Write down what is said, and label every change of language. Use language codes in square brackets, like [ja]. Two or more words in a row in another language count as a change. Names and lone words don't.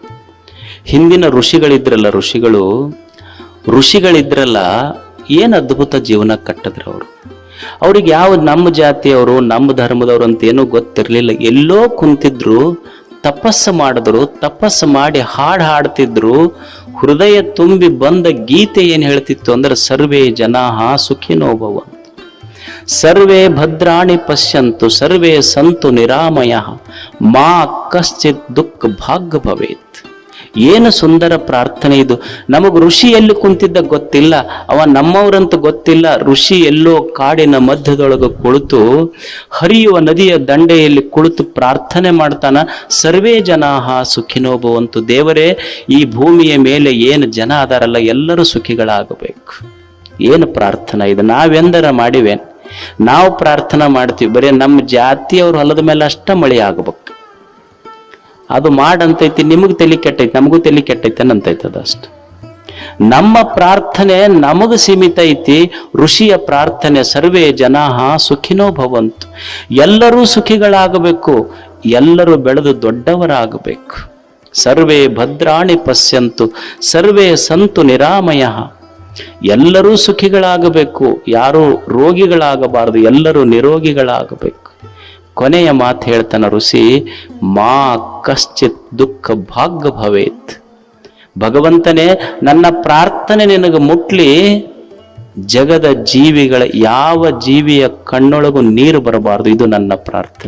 [kn] ಹಿಂದಿನ ಋಷಿಗಳಿದ್ರಲ್ಲ, ಏನು ಅದ್ಭುತ ಜೀವನ ಕಟ್ಟಿದ್ರು ಅವರು. ಅವ್ರಿಗೆ ಯಾವ ನಮ್ಮ ಜಾತಿಯವರು, ನಮ್ಮ ಧರ್ಮದವರು ಅಂತ ಏನೂ ಗೊತ್ತಿರಲಿಲ್ಲ. ಎಲ್ಲೋ ಕುಂತಿದ್ರು, ತಪಸ್ಸು ಮಾಡಿದ್ರು, ತಪಸ್ಸು ಮಾಡಿ ಹಾಡ್ತಿದ್ರು. ಹೃದಯ ತುಂಬಿ ಬಂದ ಗೀತೆ ಏನು ಹೇಳ್ತಿತ್ತು ಅಂದ್ರೆ, [sa] ಸರ್ವೇ ಜನಾಃ ಸುಖಿನೋ ಭವಂತು, ಸರ್ವೇ ಭದ್ರಾಣಿ ಪಶ್ಯಂತು, ಸರ್ವೇ ಸಂತು ನಿರಾಮಯಃ, ಮಾ ಕಶ್ಚಿತ್ ದುಃಖ ಭಾಗ್ಯ ಭವೇತ್. [kn] ಏನು ಸುಂದರ ಪ್ರಾರ್ಥನೆ ಇದು! ನಮಗ್ ಋಷಿ ಎಲ್ಲಿ ಕುಂತಿದ್ದ ಗೊತ್ತಿಲ್ಲ, ಅವ ನಮ್ಮವ್ರಂತ ಗೊತ್ತಿಲ್ಲ. ಋಷಿ ಎಲ್ಲೋ ಕಾಡಿನ ಮಧ್ಯದೊಳಗೆ ಕುಳಿತು, ಹರಿಯುವ ನದಿಯ ದಂಡೆಯಲ್ಲಿ ಕುಳಿತು ಪ್ರಾರ್ಥನೆ ಮಾಡ್ತಾನ, [sa] ಸರ್ವೇ ಜನಾಃ ಸುಖಿನೋ ಭವಂತು. [kn] ದೇವರೇ, ಈ ಭೂಮಿಯ ಮೇಲೆ ಏನು ಜನ ಅದಾರಲ್ಲ ಎಲ್ಲರೂ ಸುಖಿಗಳಾಗಬೇಕು. ಏನು ಪ್ರಾರ್ಥನಾ ಇದು! ನಾವೆಂದರ ಮಾಡಿವೇನ್? ನಾವು ಪ್ರಾರ್ಥನಾ ಮಾಡ್ತೀವಿ, ಬರೀ ನಮ್ಮ ಜಾತಿಯವ್ರ ಹೊಲದ ಮೇಲೆ ಅಷ್ಟ ಮಳೆ ಆಗ್ಬೇಕು. ಅದು ಮಾಡಂತೈತಿ, ನಿಮಗ್ ತಲೆ ಕೆಟ್ಟೈತಿ, ನಮಗೂ ತಲೆ ಕೆಟ್ಟೈತೆ ಅಂತೈತದ ಅಷ್ಟ. ನಮ್ಮ ಪ್ರಾರ್ಥನೆ ನಮಗ ಸೀಮಿತ ಐತಿ. ಋಷಿಯ ಪ್ರಾರ್ಥನೆ [sa] ಸರ್ವೇ ಜನಾಃ ಸುಖಿನೋ ಭವಂತು, [kn] ಎಲ್ಲರೂ ಸುಖಿಗಳಾಗಬೇಕು, ಎಲ್ಲರೂ ಬೆಳೆದು ದೊಡ್ಡವರಾಗಬೇಕು. [sa] ಸರ್ವೇ ಭದ್ರಾಣಿ ಪಶ್ಯಂತು, ಸರ್ವೇ ಸಂತು ನಿರಾಮಯಃ. [kn] ಎಲ್ಲರೂ ಸುಖಿಗಳಾಗಬೇಕು, ಯಾರೂ ರೋಗಿಗಳಾಗಬಾರದು, ಎಲ್ಲರೂ ನಿರೋಗಿಗಳಾಗಬೇಕು. ಕೊನೆಯ ಮಾತು ಹೇಳ್ತಾನ ಋಷಿ, [sa] ಮಾ ಕಶ್ಚಿತ್ ದುಃಖ ಭಾಗ್ಯ ಭವೇತ್. [kn] ಭಗವಂತನೇ ನನ್ನ ಪ್ರಾರ್ಥನೆ ನಿನಗೆ ಮುಟ್ಲಿ, ಜಗದ ಜೀವಿಗಳ ಯಾವ ಜೀವಿಯ ಕಣ್ಣೊಳಗೂ ನೀರು ಬರಬಾರದು, ಇದು ನನ್ನ ಪ್ರಾರ್ಥನೆ.